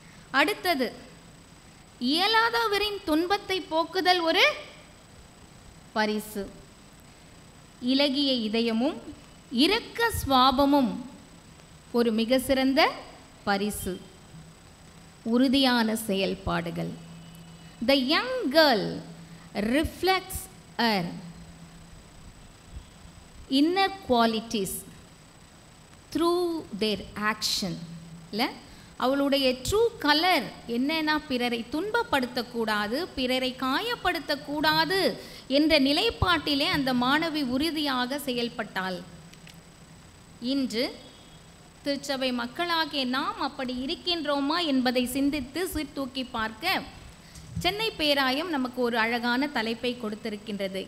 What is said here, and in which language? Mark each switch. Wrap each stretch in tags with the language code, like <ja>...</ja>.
<ta>அடுத்தது, இயலாதவரின் துன்பத்தை போக்குதல் ஒரு பரிசு. இலகிய இதயமும் இரக்க சுவாபமும் ஒரு மிக சிறந்த பரிசு. உறுதியான செயல்பாடுகள்.</ta> <en>The young girl reflects her inner qualities through their action.</en> <ta>இல்லை, அவளுடைய ட்ரூ கலர் என்னன்னா பிறரை துன்பப்படுத்தக்கூடாது, பிறரை காயப்படுத்தக்கூடாது என்ற நிலைப்பாட்டிலே அந்த மாணவி உறுதியாக செயல்பட்டாள். இன்று திருச்சபை மக்களாகிய நாம் அப்படி இருக்கின்றோமா என்பதை சிந்தித்து சீர்தூக்கி பார்க்க சென்னை பேராயம் நமக்கு ஒரு அழகான தலைப்பை கொடுத்திருக்கின்றது.</ta>